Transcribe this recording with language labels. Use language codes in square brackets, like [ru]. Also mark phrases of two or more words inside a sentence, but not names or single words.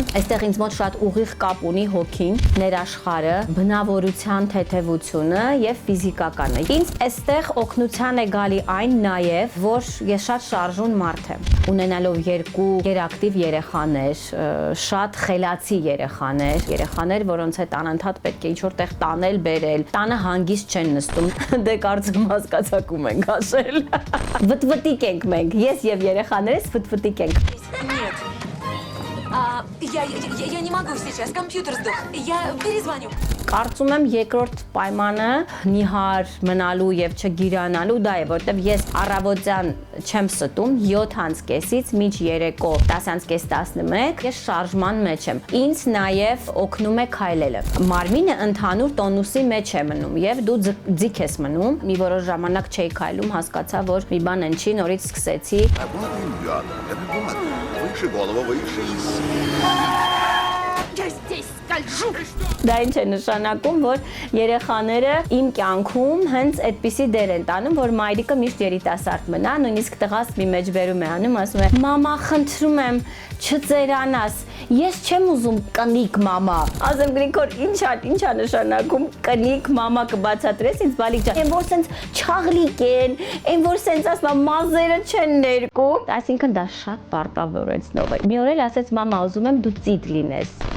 [hy] այստեղ ինձ մոտ շատ ուղիղ կապ ունի հոգին, ներաշխարը, բնավորության թեթևությունը եւ ֆիզիկականը։ Ինձ այստեղ օգնության է գալի այն նաեւ, որ ես շատ շարժուն մարդ եմ, ունենալով 2 գերակտիվ երեխաներ, շատ խելացի երեխաներ, որոնց հետ անընդհատ պետք է ինչ-որ տեղ տանել, բերել, տանը հանգիստ չեն նստում, դե կարծում հասկացակում ենք ասել։ Վտվտիկ ենք մենք, ես եւ երեխաներս վտվտիկ ենք։ [ru] Нет. Я не могу сейчас, компьютер сдох. Я перезвоню. [hy] Կարծում եմ երկրորդ պայմանը նիհար մնալու եւ չգիրանալու դա է, որտեվ ես առավոտյան չեմ ստում 7:30-ից մինչ երեկո 10:30-11 ես շարժման մեջ եմ։ Ինձ նաեւ օգնում է քայլելը։ Մարմինը ընդհանուր տոնուսի մեջ է մնում եւ դու ձիգ ես մնում։ Մի որոշ ժամանակ չէի քայլում, հասկացա, որ մի բան ընչի, նորից սկսեցի։ [ru] Выше голову, выше. Я здесь скольжу. [hy] Դա ինչ է նշանակում, որ երեխաները իմ կյանքում հենց այդպիսի դեր են տանում, որ մայրիկը միշտ երիտասարդ մնա, նույնիսկ տղաս մի մեջբերում է անում, ասում է. «Մամա, խնդրում եմ, չծերանաս, ես չեմ ուզում կնիկ մամա»։ Ասեմ Գրիգոր, ինչա նշանակում կնիկ մամա կբացատրես ինձ բալիկ ջան։ Այն որ սենց չաղլիկ են, այն որ սենց ասում մազերը չեն ներկում, այսինքն դա շատ պարտավորեցնող է։ Մի օր էլ ասեց մամա, ուզում եմ դու ծիտ լինես։